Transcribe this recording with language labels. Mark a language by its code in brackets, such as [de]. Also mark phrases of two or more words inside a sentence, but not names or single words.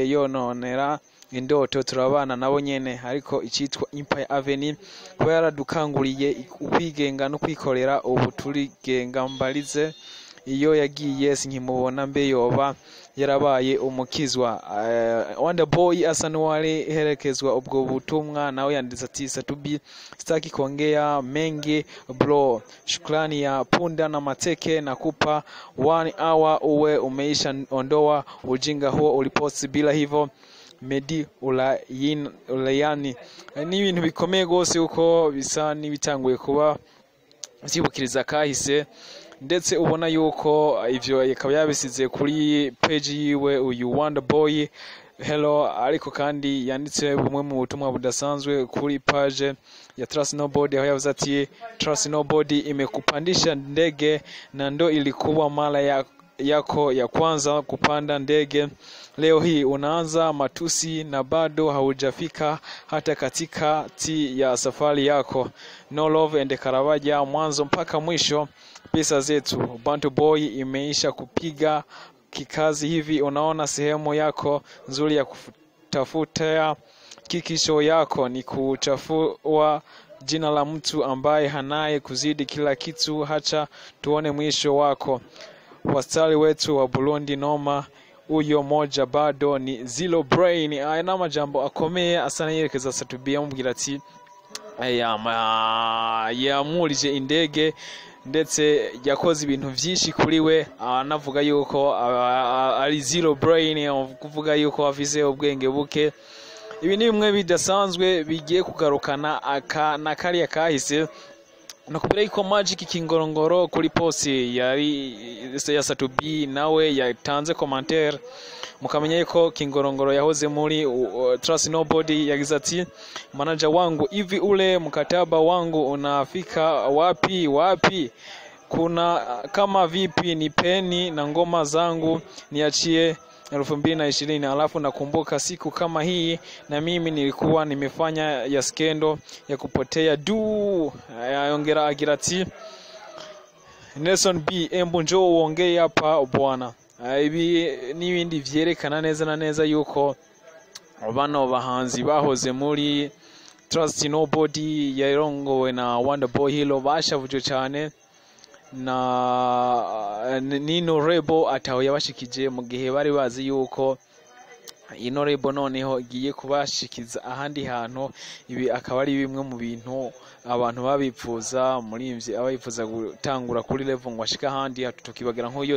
[rn] yononera indoto turabana nabo nyene ariko icitwa Empire Avenue ko yaradukanguriye ukwigenga no kwikorera ubu turigenga mbalize iyo yagiye sinkimubona mbe yoba yarabaye umukizwa Wanda boy asa n'uwari herekezwa ubwo butumwa nawe yanditse ati [sw] Satubi sitaki kuongea mengi bro shukrani ya punda na mateke na kupa 1 hour uwe umeisha ondoa ujinga huo uliposti bila hivyo Medi [rn] ulayani ni ibintu bikomeye gose uko bisa nibitanguye kuba byibukiriza kahise ndetse ubona yuko ivyo yakaba yabisize kuri page yiwe uyu Wanda boy hello ariko kandi yanditse bumwe mu butumwa budasanzwe kuri page ya Trust Nobody aho yavuze ati [sw] Trust Nobody imekupandisha ndege na ndo ilikuwa mara yako ya kwanza kupanda ndege leo hii unaanza matusi na bado haujafika hata katikati ya safari yako [en] no love [sw] and Karawaja mwanzo mpaka mwisho pesa zetu Bantu boy imeisha kupiga kikazi hivi unaona sehemu yako nzuri ya kutafuta kikisho yako ni kuchafua jina la mtu ambaye hanaye kuzidi kila kitu hacha tuone mwisho wako wastari wetu wa Burundi noma uyo moja bado ni zero brain [rn] ayana majambo akomeye asana yerekeza Satubi yamubwira ati yamurije indege ndetse yakoze ibintu byinshi kuri we anavuga yuko ari zero brain kuvuga yuko afise ubwenge buke ibi ni bimwe bidasanzwe bigiye kugarukana akari kahise nakubira yuko Magic Kingorongoro kuri post yari ya Satubi nawe yatanze commentaire mukamenya yuko Kingorongoro yahoze muri Trust Nobody yagize ati [sw] manager wangu hivi ule mkataba wangu unafika wapi kuna kama vipi ni peni na ngoma zangu niachie 2020 alafu nakumbuka siku kama hii na mimi nilikuwa nimefanya ya skendo ya kupotea [rn] ayongera agirati Nelson B [sw] embu njoo uongee hapa bwana [rn] ibi nibindi vyerekana neza na neza yuko bano bahanzi bahoze muri Trust Nobody ya irongowe na Wanda boy hilo bashavuje cyane na nino rebo ataho yabashikije mu gihe bari bazi yuko ino rebo noneho igiye kubashikiza ahandi hantu ibi akaba ari bimwe mu bintu abantu babipfuza muri imvye abayifuza gutangura kuri level ngo ashika ahandi tukibagira nk'uyo